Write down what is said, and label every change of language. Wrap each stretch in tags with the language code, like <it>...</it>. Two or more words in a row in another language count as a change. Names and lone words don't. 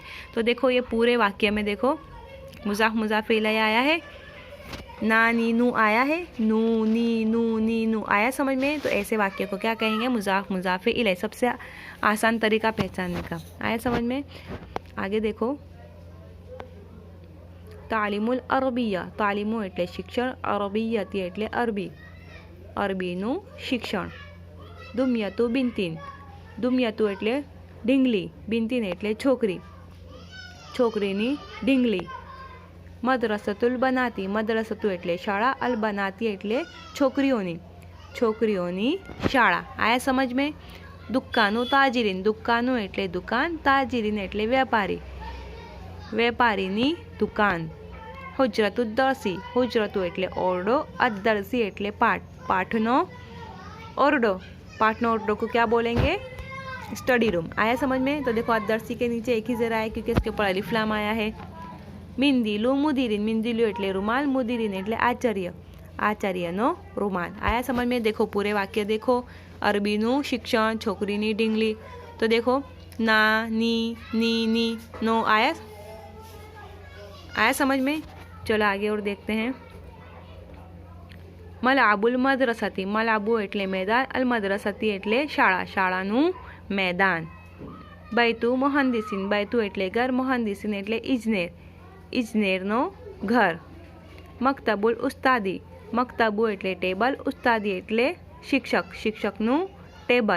<hi>तो देखो ये पूरे वाक्य में देखो</hi> <ar>مضاف مضاف إليه</ar> <hi>आया है,</hi> <gu>ના ની નૂ</gu> <hi>आया है,</hi> <gu>નૂ ની નૂ ની નૂ।</gu> <hi>आया समझ में? तो ऐसे वाक्य को क्या कहेंगे?</hi> <ar>مضاف مضاف إليه.</ar> <hi>सबसे आसान तरीका पहचानने का। आया समझ में? आगे देखो।</hi> <ar>تعليم العربية,</ar> <gu>તાલીમુ એટલે શિક્ષણ, અરબિયતી એટલે અરબી, અરબીનું શિક્ષણ।</gu> <ar>دمية بنت,</ar> <gu>દુમિયતુ એટલે ઢીંગલી, બિનતીન એટલે છોકરી, છોકરીની ઢીંગલી।</gu> <ar>مدرسة البنات,</ar> <gu>મદરસતુ એટલે શાળા,</gu> <ar>البنات</ar> <gu>એટલે છોકરીઓની, છોકરીઓની શાળા।</gu> <hi>आया समझ में?</hi> <ar>دكان تاجر,</ar> <gu>દુકાનુ એટલે દુકાન, તાજિરીન એટલે વ્યાપારી, વ્યાપારીની દુકાન।</gu> <ar>حجرة درس,</ar> <gu>હુજરતુ એટલે ઓરડો, અદર્સી એટલે પાઠ, પાઠનો ઓરડો, પાઠનો ઓરડો</gu> <hi>को क्या बोलेंगे?</hi> <en>study room.</en> <hi>आया समझ में? तो देखो अदर्सी के नीचे एक ही ज़रा है क्योंकि इसके ऊपर अलिफ लाम आया है।</hi> <ar>منديل مدير,</ar> <gu>મિંદિલુ એટલે રૂમાલ, મુદીરિન એટલે આચાર્ય, આચાર્યનો રૂમાલ।</gu> <hi>आया समझ में? देखो पूरे वाक्य देखो।</hi> <gu>અરબીનું શિક્ષણ, છોકરીની ઢીંગલી।</gu> <hi>तो देखो</hi> <gu>ના ની નો</gu> <hi>आया, आया समझ में? चलो आगे और देखते हैं।</hi> <ar>ملعب المدرسة,</ar> <gu>મલાબુ એટલે મેદાન,</gu> <ar>المدرسة</ar> <gu>એટલે શાળા, શાળાનું મેદાન।</gu> <ar>بيت مهندس,</ar> <gu>બૈતુ એટલે ઘર, મોહંદિસિન એટલે ઇજનેર, ઇજનેરનો ઘર।</gu> <ar>مكتب الأستاذ,</ar> <gu>મક્તબુ એટલે ટેબલ, ઉસ્તાદી એટલે શિક્ષક, શિક્ષકનું ટેબલ।</gu>